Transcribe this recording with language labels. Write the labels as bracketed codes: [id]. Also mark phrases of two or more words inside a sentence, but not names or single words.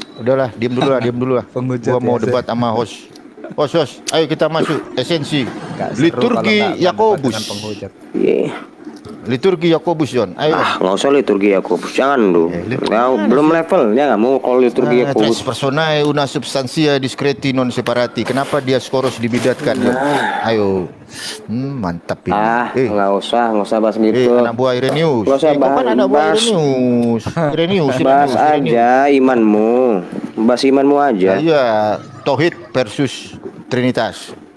[id] Udahlah, diam dulu lah. Penghujat Gua mau ya, debat sama host. Ayo kita masuk esensi. Nggak seru kalau Liturgi nggak Yakobus. dengan penghujat. Iya. Liturgi Yakobus, Yon. Ayo. Nggak usah liturgi Yakobus, jangan dulu. Belum levelnya nggak mau kalau liturgi [la] Tres [id] Yakobus. [la] personae una substantia discreti non separati. [id] Kenapa dia skoros dibidatkan? Yon? Ayo. Mantap ini. Nggak usah bahas gitu. Anak buah Ireneus. Nggak usah Kapan anak buah bahas. Ireneus? Ireneus. Bahas aja imanmu, bahas imanmu aja. Iya, Tauhid versus Trinitas.